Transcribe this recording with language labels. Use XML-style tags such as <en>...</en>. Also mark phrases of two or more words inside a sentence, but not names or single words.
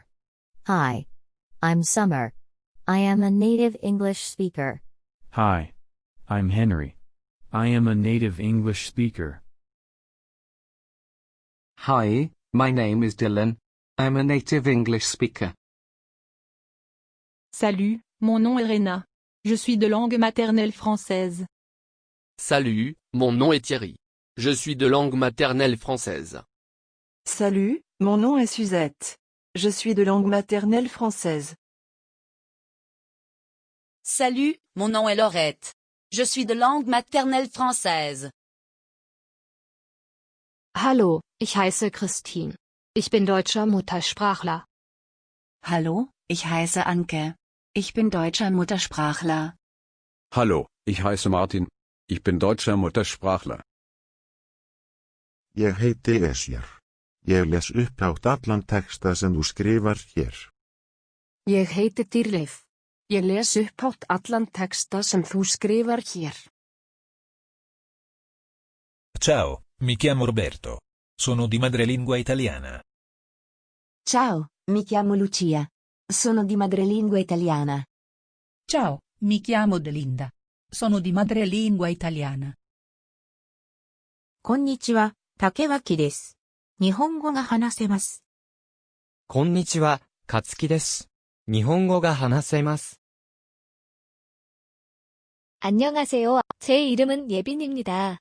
<en>Hi, I'm Summer. I am a native English speaker. Hi, I'm Henry. I am a native English speaker. Hi, my name is Dylan. I'm a native English speaker.</en> <fr>Salut, mon nom est Rena. Je suis de langue maternelle française. Salut, mon nom est Thierry. Je suis de langue maternelle française. Salut, mon nom est Suzette. Je suis de langue maternelle française. Salut, mon nom est Laurette. Je suis de langue maternelle française.</fr> <de>Hallo, ich heiße Christine. Ich bin deutscher Muttersprachler. Hallo, ich heiße Anke. Ich bin deutscher Muttersprachler. Hallo, ich heiße Martin. Ich bin deutscher Muttersprachler.</de> <is>Ég heiti Esjar. Ég les upphátt allan texta sem þú skrifar hér. Ég heiti Dýrleif. Ég les upphátt allan texta sem þú skrifar hér.</is> <it>Ciao, mi chiamo Roberto. Sono di madrelingua italiana. Ciao, mi chiamo Lucia. Sono di madrelingua italiana. Ciao, mi chiamo Delinda. Sono di madrelingua italiana.</it> <ja>こんにちは、竹脇です。日本語が話せます。こんにちは、勝木です。日本語が話せます。</ja> <ko>안녕하세요. 제 이름은 예빈입니다.</ko>